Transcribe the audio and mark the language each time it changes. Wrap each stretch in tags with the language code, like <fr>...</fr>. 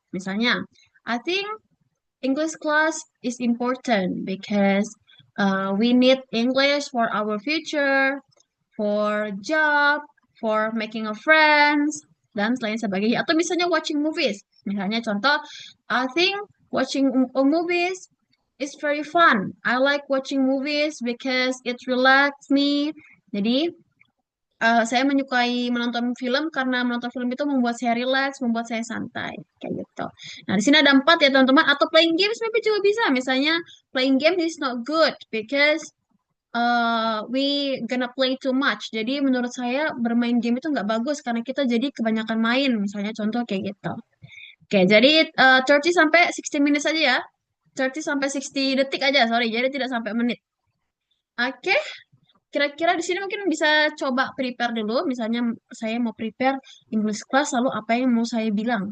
<id>Misalnya,</id> <en>I think English class is important because we need English for our future, for job, for making a friends,</en> <id>dan selain sebagainya. Atau misalnya</id> <en>watching movies.</en> <id>Misalnya contoh,</id> <en>I think watching movies is very fun. I like watching movies because it relax me.</en> <id>Jadi, saya menyukai menonton film karena menonton film itu membuat saya relax, membuat saya santai, kayak gitu. Nah, di sini ada 4 ya teman-teman. Atau</id> <en>playing games maybe</en> <id>juga bisa. Misalnya,</id> <en>playing games is not good because we gonna play too much.</en> <id>Jadi menurut saya bermain game itu nggak bagus karena kita jadi kebanyakan main. Misalnya contoh kayak gitu. Oke, jadi 30 sampai 60 minutes aja ya. 30 sampai 60 detik aja, sorry. Jadi tidak sampai menit. Oke, kira-kira di sini mungkin bisa coba prepare dulu. Misalnya saya mau</id> <en>prepare English class,</en> <id>lalu apa yang mau saya bilang.</id>